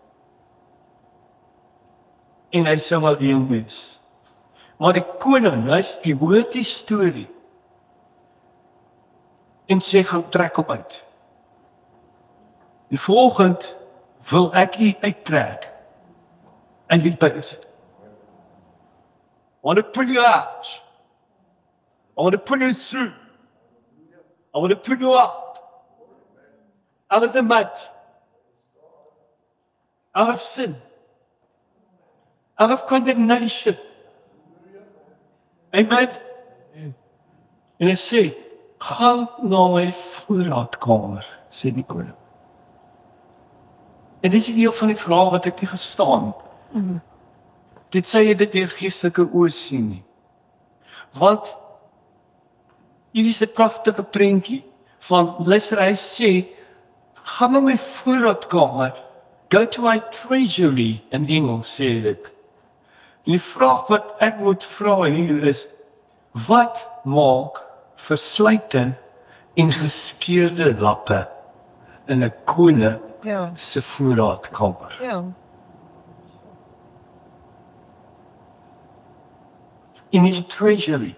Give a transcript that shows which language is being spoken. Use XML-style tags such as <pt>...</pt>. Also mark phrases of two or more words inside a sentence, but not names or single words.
<af>En hy sal alleen wees. Maar die koning, hy hoor die storie en sê, gaan trek op uit. En volgend wil ek u uittrek en die put.</af> <en>I want to pull you out. I want to pull you through. I want to pull you up. Out of the mud. Out of sin. Out of condemnation. Amen.</en> <af>En hy sê, gaan na my voorraadkamer, sê die koning. En dis die deel van die verhaal wat ek nie verstaan. Dit sê jy dit deur geestelike oë sien nie. Want hier is 'n pragtige prentjie van, luister, hy sê, gaan na my voorraadkamer,</af> <en>go to my treasury,</en> <af>in Engels sê dit. En die vraag wat ek moet vra hier is, wat maak versluiting en geskeurde lappe in 'n koning se voorraadkamer?</af> <en>In his treasury.</en>